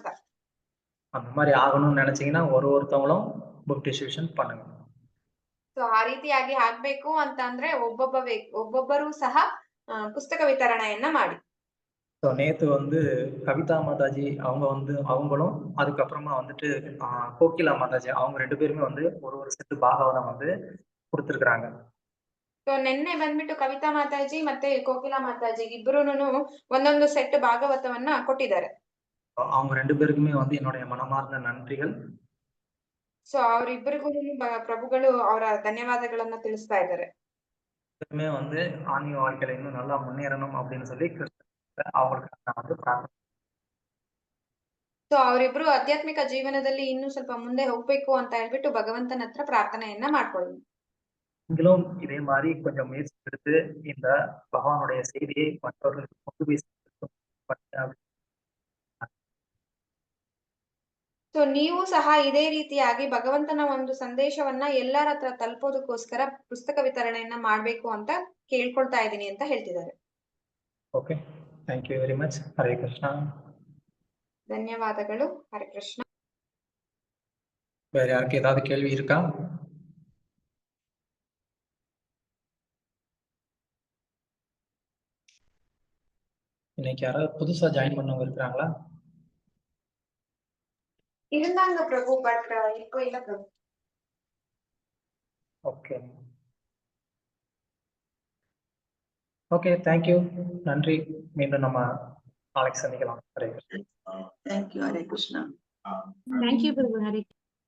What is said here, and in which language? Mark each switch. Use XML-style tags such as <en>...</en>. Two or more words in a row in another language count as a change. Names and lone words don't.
<ta>அந்த மாதிரி ஆகணும்னு நினைச்சீங்கன்னா ஒருத்தவங்களும்</ta> <en>book distribution</en> <ta>பண்ணுங்க.</ta> <kn>ಸೊ ಆ ರೀತಿಯಾಗಿ ಆಗ್ಬೇಕು ಅಂತ ಅಂದ್ರೆ ಒಬ್ಬೊಬ್ಬರು ಸಹ ಪುಸ್ತಕ ವಿತರಣೆಯನ್ನ ಮಾಡಿ.</kn> <ta>ஸோ நேத்து வந்து கவிதா மாதாஜி அவங்களும் அதுக்கப்புறமா வந்துட்டு கோகிலா மாதாஜி அவங்க 2 பேருமே வந்து ஒரு செட்டு பாகவதம் வந்து கொடுத்துருக்காங்க.</ta> <kn>ಸೊ ನಿನ್ನೆ ಬಂದ್ಬಿಟ್ಟು ಕವಿತಾ ಮಾತಾಜಿ ಮತ್ತೆ ಕೋಕಿಲಾ ಮಾತಾಜಿ ಇಬ್ಬರೂನು ಒಂದೊಂದು ಸೆಟ್ ಭಾಗವತವನ್ನ ಕೊಟ್ಟಿದ್ದಾರೆ.</kn> <ta>அவங்க 2 பேருக்குமே வந்து என்னுடைய மனமார்ந்த நன்றிகள்.</ta> <kn>ಸೊ ಅವರಿಬ್ಬರಿಗೂ ಪ್ರಭುಗಳು ಅವರ ಧನ್ಯವಾದಗಳನ್ನ ತಿಳಿಸ್ತಾ ಇದ್ದಾರೆ.</kn> <ta>வந்து ஆன்மீக வாழ்க்கையில இன்னும் நல்லா முன்னேறணும் அப்படின்னு சொல்லி அவங்களுக்கு நான் வந்து ಪ್ರಾರ್ಥನೆ.</ta> <kn>ಸೊ ಅವರಿಬ್ರು ಆಧ್ಯಾತ್ಮಿಕ ಜೀವನದಲ್ಲಿ ಇನ್ನೂ ಸ್ವಲ್ಪ ಮುಂದೆ ಹೋಗ್ಬೇಕು ಅಂತ ಹೇಳ್ಬಿಟ್ಟು ಭಗವಂತನ ಹತ್ರ ಪ್ರಾರ್ಥನೆಯನ್ನ ಮಾಡ್ಕೊಳ್ಳಿ.</kn> <ta>நீங்களும் இதே மாதிரி கொஞ்சம் முயற்சி எடுத்து இந்த பகவானுடைய செய்தியை மற்றவர்களுக்கு கொண்டு போய்</ta> <kn>ಸೊ ನೀವು ಸಹ ಇದೇ ರೀತಿಯಾಗಿ ಭಗವಂತನ ಒಂದು ಸಂದೇಶವನ್ನ ಎಲ್ಲರ ಹತ್ರ ತಲುಪೋದಕ್ಕೋಸ್ಕರ ಪುಸ್ತಕ ವಿತರಣೆಯನ್ನ ಮಾಡ್ಬೇಕು ಅಂತ ಕೇಳ್ಕೊಳ್ತಾ ಇದ್ದೀನಿ ಅಂತ ಹೇಳ್ತಿದ್ದಾರೆ.</kn> <en>Okay, thank you very much. ಹರೇ ಕೃಷ್ಣ.</en> <kn>ಧನ್ಯವಾದಗಳು. ಹರೇ ಕೃಷ್ಣ.</kn> <ta>வேற யாருக்கு ஏதாவது கேள்வி இருக்கா? இன்னைக்கு யாராவது புதுசா ஜாயின் பண்ணவங்க இருக்கிறாங்களா? இருந்தாங்க பிரபு, பட் இப்போ இல்ல பிரபு.</ta> <en>Okay okay, thank you, நன்றி.</en> <ta>மீண்டும் நம்ம நாளைக்கு சந்திக்கலாம். ஹரே கிருஷ்ணா.</ta> <en>Thank you, Hare Krishna. Thank you, Prabhu. Hare</en>